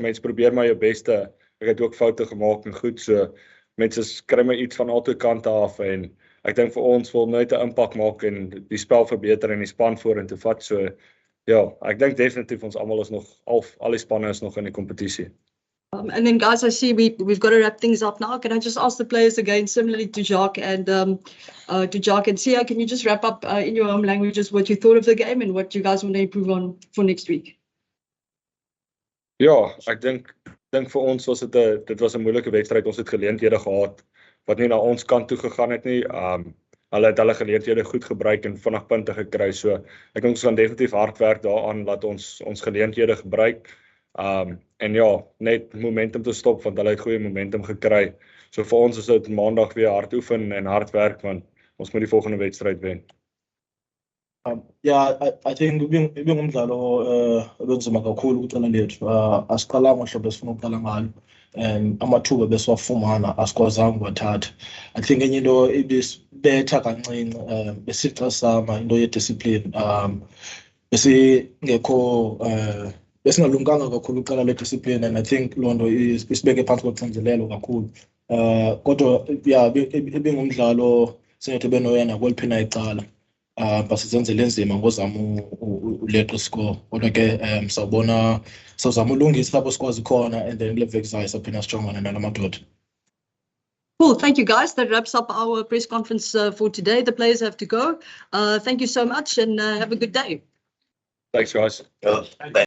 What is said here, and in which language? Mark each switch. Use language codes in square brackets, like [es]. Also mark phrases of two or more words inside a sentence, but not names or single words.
[af] Mense probeer maar jou beste. Ek het ook foute gemaak en goed, so mense kry my iets van albei kante af, en ek dink vir ons wil net 'n impak maak en die spel verbeter en die span vorentoe vat. So ja, ek dink definitief ons almal is nog al die spanne is nog in die kompetisie. [en] And then guys, I see we've got to wrap things up now. Can I just ask the players again, similarly to Jacques and Sia, can you just wrap up in your own languages what you thought of the game and what you guys want to improve on for next week? [af] Ja, ek dink vir ons was dit was 'n moeilike wedstryd. Ons het geleenthede gehad wat nie na ons kant toe gegaan het nie. Hulle het hulle geleenthede goed gebruik en vinnig punte gekry. So ek dink ons gaan definitief hard werk daaraan dat ons geleenthede gebruik. En ja, net momentum te stop, want hulle het goeie momentum gekry. So vir ons is dit maandag weer hard oefen en hard werk, want ons moet die volgende wedstryd wen. [en] Yeah, I think [xh] ibingumdlalo obenzima kakhulu ukucela lethu. Asiqalanga hlobo esifuna ukuqala ngalo. Amathuba besiwafumana asikwazanga uwathatha. [en] I think [xh] enye into ibisibetha kancinci besixa sama into ye-discipline. Besingalunganga kakhulu uqala le-discipline, [en] and I think [xh] loo nto isibeke phantsi koxinzelelo kakhulu. Kodwa yeah, ibingumdlalo singathi benoyena kweliphina icala basizenzele enzima ngozama uleqa iscore kodwa ke sawuzama ulungisa lapho sikwazi khona [en] and then [xh] kule veki zayo saphinda sijongane nala madoda. [en] Cool. Thank you, guys. That wraps up our press conference for today. The players have to go. Thank you so much and have a good day. Thanks, guys.